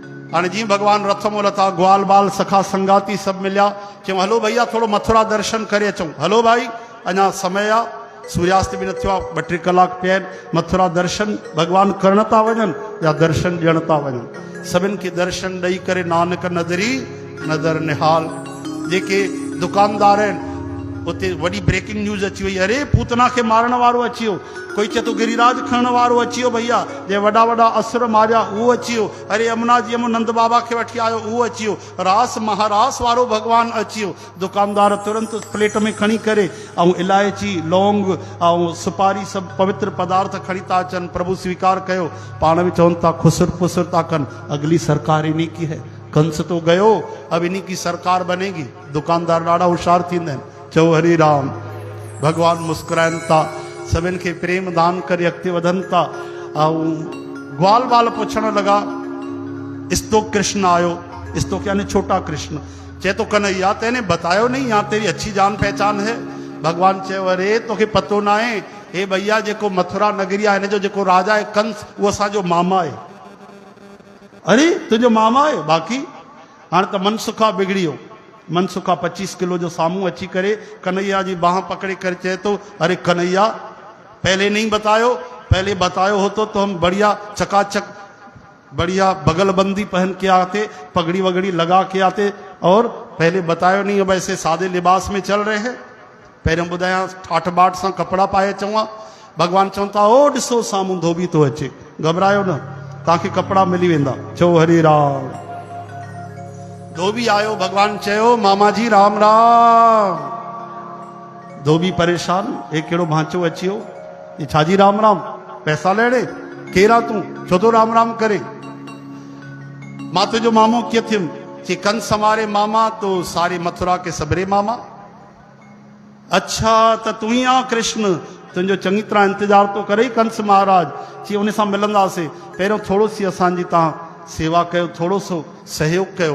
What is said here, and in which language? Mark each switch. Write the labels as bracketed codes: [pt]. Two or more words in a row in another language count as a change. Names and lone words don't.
[sd] हाँ जी भगवान रथ मों लथा, ग्वाल बाल सखा संगाती सब मिलिया। चयूं हलो भैया थोड़ो मथुरा दर्शन करे अचूं। हलो भाई अञा समय आ, सूर्यास्त भी न थियो आहे, 2-3 कलाक पिया आहिनि। मथुरा दर्शन भगवान करण था वञनि या दर्शन ॾियण था वञनि। सभिनि खे दर्शन ॾेई करे नानक नदरी नदर निहाल। जेके दुकानदार आहिनि उते वॾी ब्रेकिंग न्यूज़ अची वई, अरे पूतना खे मारण वारो अची वियो। कोई चए थो गिरिराज खणण वारो अची वियो भैया, जे वॾा वॾा असुर मारिया उहो अची वियो। अरे यमुना जी यमु नंद बाबा खे वठी आयो उहो अची वियो। रास महारास वारो भगवान अची वियो। दुकानदार तुरंत प्लेट में खणी करे ऐं इलायची लौंग ऐं सुपारी सभु पवित्र पदार्थ खणी था अचनि। प्रभु स्वीकार कयो, पाण में चवनि था खुसुर फुसुर था कनि, [hi] अगली सरकार इन्हीं की है, कंस तो गयो अब इन्हीं की सरकार बनेगी। [sd] दुकानदार ॾाढा होशियार थींदा आहिनि। चओ हरि राम। भगवान मुस्कुराइनि था, सभिनि खे प्रेम दान करे अॻिते वधनि था। ऐं ग्वाल बाल पुछण लॻा, इस्तो कृष्ण आयो। [hi] इस्तो यानी छोटा कृष्ण। [sd] चए तो [hi] कन्हैया तेने बतायो नहीं, यहाँ तेरी अच्छी जान पहचान है। [sd] भगवान चयो अरे तोखे पतो ना है, हे भैया जेको मथुरा नगरी आहे हिन जो जेको राजा है कंस, उहो असांजो मामा है। अरे तुंहिंजो मामा है? बाक़ी हाणे त मनसुखा बिगड़ी वियो। मनसुखा 25 किलो जो सामूं अची करे कन्हैया जी बाह पकड़े कर चए तो, [hi] अरे कन्हैया पहले नहीं बतायो, पहले बतायो होतो तो हम बढ़िया चकाचक बढ़िया बगलबंदी पहन के आते, पगड़ी वगड़ी लगा के आते, और पहले बतायो नहीं, अब ऐसे सादे लिबास में चल रहे हैं। [sd] पहिरियों ॿुधायां ठाठ बाट सां कपड़ा पाए चवां। भगवान चवनि था ओ ॾिसो साम्हूं धोबी थो अचे, घबरायो न, तव्हांखे कपड़ा मिली वेंदा। चओ हरि राम। धोबी आयो, भगवान चयो मामा जी राम राम। धोबी परेशान, हे कहिड़ो भांचो अची वियो, ये छाजी राम राम, पैसा लेड़े, केरा तूं, छो तो राम राम करे। मां तुझो मामो कीअं थियुमि? [hi] कि कंस हमारे मामा तो सारे मथुरा के सबरे मामा। [sd] अच्छा त तू ही आ कृष्ण, तुंहिंजो चङी तरह इंतजार तो करे कंस महाराज। चई उन सां मिलंदासीं, पहिरियों थोरो सी असांजी तव्हां सेवा कयो, थोड़ो सो सहयोग कयो।